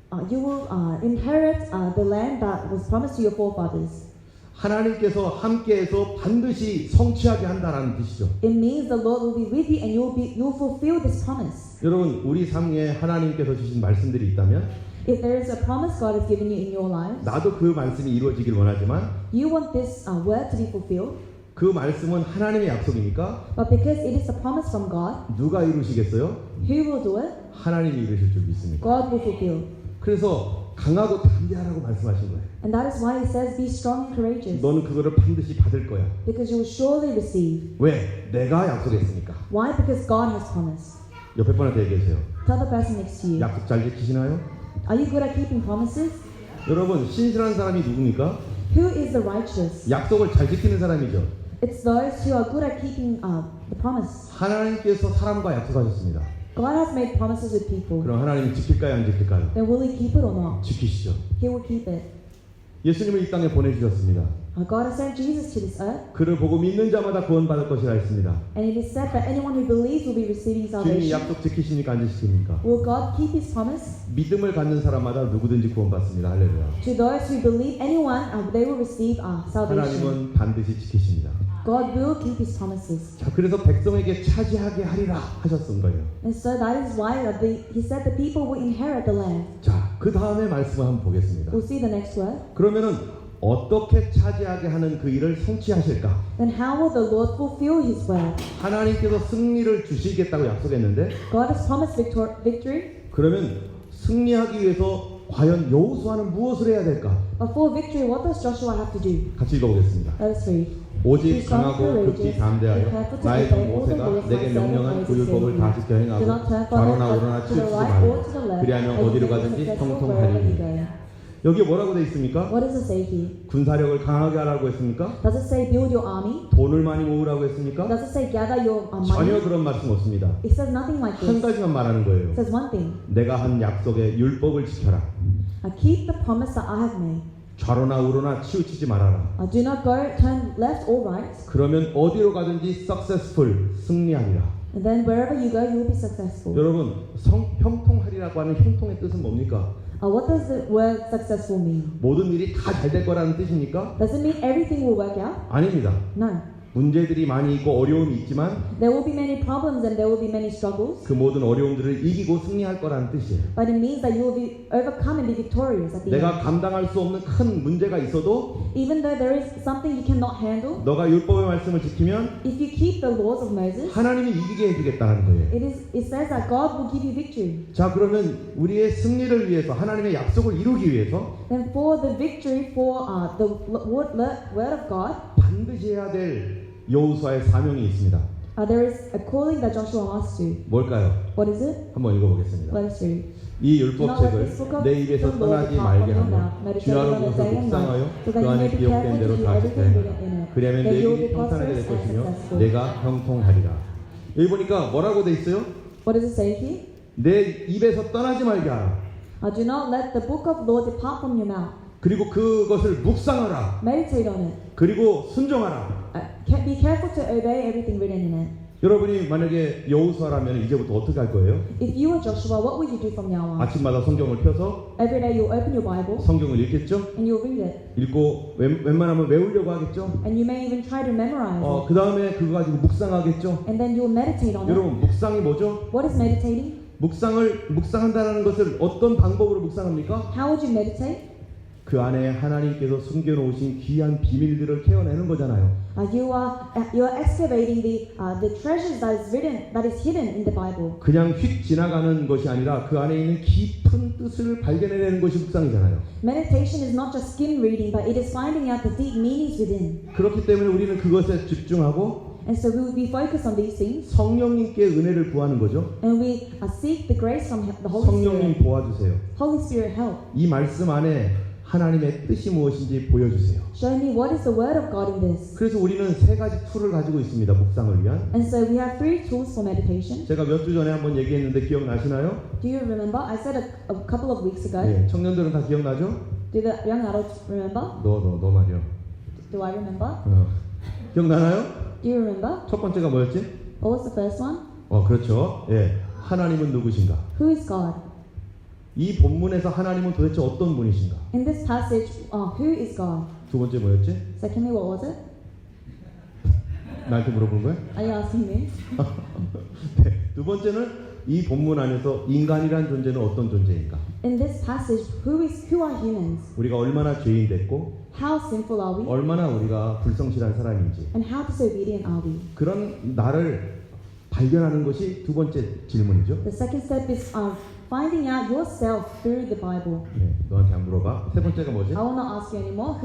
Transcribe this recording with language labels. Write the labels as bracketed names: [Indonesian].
[English] You will inherit the land that was promised to your forefathers. [Korean] 하나님께서 함께해서 반드시 성취하게 한다라는 뜻이죠. [English] It means the Lord will be with you and you will fulfill this promise. [Korean] 여러분, 우리 삶에 하나님께서 주신 말씀들이 있다면 [English] If there is a promise God has given you in your lives, [Korean] 나도 그 말씀이 이루어지길 원하지만 [English] you want this word to be fulfilled. [Korean] 그 말씀은 하나님의 약속이니까 [English] But because it is a promise from God, [Korean] 누가 이루시겠어요? [English] who will do it? [Korean] 하나님이 이루실 줄 믿습니다. [English] God will fulfill. [Korean] 그래서 강하고 담대하라고 말씀하신 거예요. [English] And that is why He says, be strong and courageous. [Korean] 너는 그거를 반드시 받을 거야. [English] Because you will surely receive. [Korean] 왜? 내가 약속했으니까. [English] Why? Because God has promised. [Korean] 옆에 분한테 얘기해주세요. [English] Tell the person next to you. [Korean] 약속 잘 지키시나요? [English] Are you good at keeping promises? [Korean] 여러분, 신실한 사람이 누굽니까? [English] Who is the righteous? [Korean] 약속을 잘 지키는 사람이죠. [English] It's those who are good at keeping the promise. [Korean] 하나님께서 사람과 약속하셨습니다. [English] God has made promises with people. [Korean] 그럼 하나님이 지킬까요, 안 지킬까요? [English] Then will He keep it or not? [Korean] 지키시죠. [English] He will keep it. [Korean] 예수님을 이 땅에 보내주셨습니다. [English] God has sent Jesus to this earth, [Korean] 그를 보고 믿는 자마다 구원받을 것이라 했습니다. [English] and it is said that anyone who believes will be receiving [Korean] 주님이 [English] salvation. [Korean] 약속 지키십니까, 안 지키십니까? [English] Will God keep His promise? [Korean] 믿음을 갖는 사람마다 누구든지 구원받습니다. 할렐루야. [English] To those who believe, anyone, they will receive salvation. [Korean] 하나님은 반드시 지키십니다. [English] God will keep His promises. [Korean] 자, 그래서 백성에게 차지하게 하리라 하셨던 거예요. [English] And so that is why He said the people will inherit the land. [Korean] 자, 그 다음에 말씀을 한번 보겠습니다. [English] We'll see the next word. [Korean] 그러면은 어떻게 차지하게 하는 그 일을 성취하실까? [English] Then how will the Lord fulfill His word? [Korean] 하나님께서 승리를 주시겠다고 약속했는데 [English] God has promised victory. [Korean] 그러면 승리하기 위해서 과연 여호수아는 무엇을 해야 될까? [English] But for victory, what does Joshua have to do? [Korean] 같이 읽어보겠습니다. [English] Let us read. [Korean] 오직 강하고 극히 담대하여 나의 종 모세가 내게 명령한 그 율법을 다 지켜 행하고 좌로나 우로나 치우치지 말라. 그리하면 어디로 가든지 형통하리니. 여기에 뭐라고 되어 있습니까? [English] What does it say here? [Korean] 군사력을 강하게 하라고 했습니까? [English] Does it say build your army? [Korean] 돈을 많이 모으라고 했습니까? [English] Does it say gather your [Korean] 전혀 [English] money? [Korean] 그런 말씀 없습니다. [English] It says nothing like [Korean] 한 [English] this. [Korean] 가지만 말하는 거예요. [English] It says one thing. [Korean] 내가 한 약속의 율법을 지켜라. [English] Keep the promise that I have made. [Korean] 좌로나 우로나 치우치지 말아라. [English] Do not go turn left or right. [Korean] 그러면 어디로 가든지 successful 승리하리라. [English] And then wherever you go, you will be successful. [Korean] 여러분, 형통하리라고 하는 형통의 뜻은 뭡니까? [English] What does the word successful mean? [Korean] 모든 일이 다 잘 될 거라는 뜻입니까? [English] Does it mean everything will work out? [Korean] 아닙니다. [English] No. [Korean] 문제들이 많이 있고 어려움이 있지만 [English] There will be many problems and there will be many struggles. [Korean] 그 모든 어려움들을 이기고 승리할 거라는 뜻이에요. [English] But it means that you will be overcome and be victorious at the [Korean] 내가 [English] end. [Korean] 감당할 수 없는 큰 문제가 있어도 [English] Even though there is something you cannot handle, [Korean] 너가 율법의 말씀을 지키면 [English] if you keep the laws of Moses, [Korean] 하나님이 이기게 해주겠다는 거예요. [English] it says that God will give you victory. [Korean] 자, 그러면 우리의 승리를 위해서 하나님의 약속을 이루기 위해서 [English] Then for the victory, for the word of God, [Korean] 반드시 해야 될 여호수아의 사명이 있습니다. [English] there is a calling that Joshua must do. [Korean] 뭘까요? [English] What is it? [Korean] 한번 읽어보겠습니다. [English] Let us read. [Korean] 이 율법책을 내 입에서 떠나지 말게 하며 주야로 무엇을 묵상하여 그 안에 기록된 대로 다 지켜 행하라. 그리하면 내 길이 평탄하게 될 것이며 내가 형통하리라. 여기 보니까 뭐라고 돼 있어요? [English] What does it say here? [Korean] 내 입에서 떠나지 말게 하라. [English] Do not let the book of law depart from your mouth. [Korean] 그리고 그것을 묵상하라. [English] Meditate on it. [Korean] 그리고 순종하라. [English] Be careful to obey everything written in it. [Korean] 여러분이 만약에 여호수아라면 이제부터 어떻게 할 거예요? [English] If you were Joshua, what would you do from now on? [Korean] 아침마다 성경을 펴서 [English] Every day you'll open your Bible [Korean] 성경을 읽겠죠? [English] and you'll read it. [Korean] 읽고 웬만하면 외우려고 하겠죠? [English] And you may even try to memorize it. [Korean] 그 다음에 그거 가지고 묵상하겠죠? [English] And then you'll meditate on it. [Korean] 여러분, 묵상이 뭐죠? [English] What is meditating? [Korean] 묵상한다는 것을 어떤 방법으로 묵상합니까? [English] How would you meditate? [Korean] 그 안에 하나님께서 숨겨놓으신 귀한 비밀들을 캐어내는 거잖아요. [English] You are excavating the treasures that is hidden in the Bible. [Korean] 그냥 휙 지나가는 것이 아니라 그 안에 있는 깊은 뜻을 발견해내는 것이 묵상이잖아요. [English] Meditation is not just skim reading, but it is finding out the deep meanings within. [Korean] 그렇기 때문에 우리는 그것에 집중하고 [English] And so we focus on these things, [Korean] 성령님께 은혜를 구하는 거죠. [English] and we seek the grace from the Holy [Korean] 성령님 [English] Spirit. [Korean] 도와주세요. [English] Holy Spirit, help. [Korean] 이 말씀 안에 하나님의 뜻이 무엇인지 보여주세요. [English] Show me what is the word of God in this. [Korean] 그래서 우리는 세 가지 툴을 가지고 있습니다. 묵상을 위한. [English] And so we have 3 tools for meditation. [Korean] 제가 몇 주 전에 한번 얘기했는데 기억나시나요? [English] Do you remember? I said a couple of weeks ago. [Korean] 네, 청년들은 다 기억나죠? [English] Do the young adults remember? [Korean] 너 말이요. [English] Do I remember? [Korean] 기억나나요? [English] Do you remember? [Korean] 첫 번째가 뭐였지? [English] What was the first one? [Korean] 그렇죠. 예, 하나님은 누구신가? [English] Who is God? [Korean] 이 본문에서 하나님은 도대체 어떤 분이신가? [English] In this passage, who is God? [Korean] 두 번째 뭐였지? [English] Secondly, what was it? [Korean] 나한테 물어본 거야? [English] Are you asking me? [Korean] 네, 두 번째는 이 본문 안에서 인간이란 존재는 어떤 존재인가? [English] In this passage, who are humans? [Korean] 우리가 얼마나 죄인 됐고 [English] How sinful are we? [Korean] 얼마나 우리가 불성실한 사람인지 [English] And how disobedient are we? [Korean] 그런 나를 발견하는 것이 두 번째 질문이죠. [English] The second step is finding out yourself through the Bible. [Korean] 네, 너한테 안 물어봐. 세 번째가 뭐지? [English] I will not ask you anymore.